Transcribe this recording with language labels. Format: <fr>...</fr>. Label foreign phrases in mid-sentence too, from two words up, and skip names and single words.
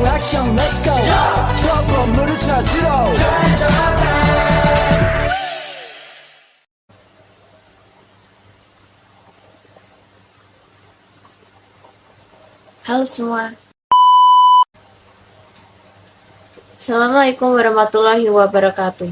<ko>미션</ko> <en>let's go</en> <ko>저 건물을 찾으러</ko> <id>Halo semua.</id> <ar>السلام عليكم ورحمة الله وبركاته.</ar>